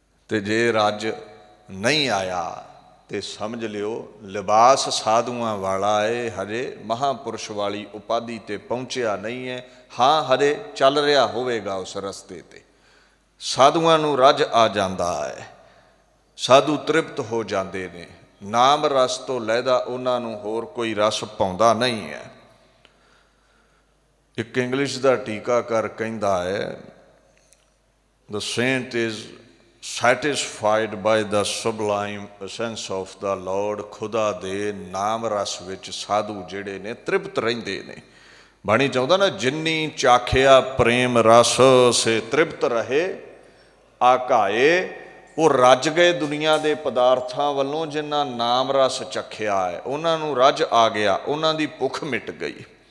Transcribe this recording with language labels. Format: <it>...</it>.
<pa>ਤੇ ਜੇ ਰੱਜ ਨਹੀਂ ਆਇਆ ਤੇ ਸਮਝ ਲਿਓ ਲਿਬਾਸ ਸਾਧੂਆਂ ਵਾਲਾ ਹੈ, ਹਜੇ ਮਹਾਂਪੁਰਸ਼ ਵਾਲੀ ਉਪਾਧੀ ਤੇ ਪਹੁੰਚਿਆ ਨਹੀਂ ਹੈ। ਹਾਂ, ਹਜੇ ਚੱਲ ਰਿਹਾ ਹੋਵੇਗਾ ਉਸ ਰਸਤੇ ਤੇ। ਸਾਧੂਆਂ ਨੂੰ ਰੱਜ ਆ ਜਾਂਦਾ ਹੈ, ਸਾਧੂ ਤ੍ਰਿਪਤ ਹੋ ਜਾਂਦੇ ਨੇ। ਨਾਮ ਰਸ ਤੋਂ ਲਹਿਦਾ ਉਹਨਾਂ ਨੂੰ ਹੋਰ ਕੋਈ ਰਸ ਭਾਉਂਦਾ ਨਹੀਂ ਹੈ। ਇੱਕ ਇੰਗਲਿਸ਼ ਦਾ ਟੀਕਾਕਾਰ ਕਹਿੰਦਾ ਹੈ,</pa> <en>The saint is satisfied by the sublime essence of the Lord।</en> <pa>ਖੁਦਾ ਦੇ ਨਾਮ ਰਸ ਵਿੱਚ ਸਾਧੂ ਜਿਹੜੇ ਨੇ ਤ੍ਰਿਪਤ ਰਹਿੰਦੇ ਨੇ। ਬਾਣੀ ਚਾਹੁੰਦਾ ਨਾ, ਜਿੰਨੀ ਚਾਖਿਆ ਪ੍ਰੇਮ ਰਸ ਸੇ ਤ੍ਰਿਪਤ ਰਹੇ ਆਕਾਏ। ਉਹ ਰੱਜ ਗਏ ਦੁਨੀਆ ਦੇ ਪਦਾਰਥਾਂ ਵੱਲੋਂ, ਜਿਨ੍ਹਾਂ ਨਾਮ ਰਸ ਚੱਖਿਆ ਹੈ ਉਹਨਾਂ ਨੂੰ ਰੱਜ ਆ ਗਿਆ, ਉਹਨਾਂ ਦੀ ਭੁੱਖ ਮਿਟ ਗਈ।</pa>